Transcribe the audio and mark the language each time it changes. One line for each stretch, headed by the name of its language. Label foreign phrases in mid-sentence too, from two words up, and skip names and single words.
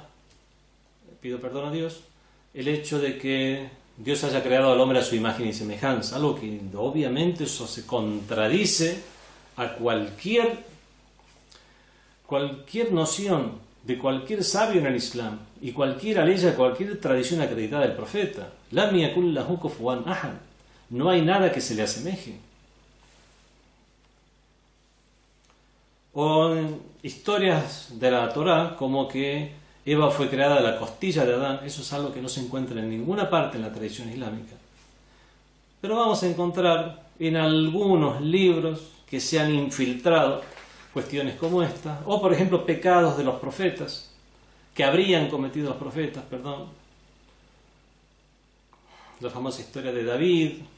Spanish: pido perdón a Dios, el hecho de que Dios haya creado al hombre a su imagen y semejanza, algo que obviamente eso se contradice a cualquier noción de cualquier sabio en el Islam y cualquier tradición acreditada del profeta.
Arabic: لم يكن له كفوا أحد.
Spanish: No hay nada que se le asemeje. O historias de la Torá como que Eva fue creada de la costilla de Adán. Eso es algo que no se encuentra en ninguna parte en la tradición islámica. Pero vamos a encontrar en algunos libros que se han infiltrado cuestiones como esta, o por ejemplo pecados de los profetas, que habrían cometido los profetas, la famosa historia de David,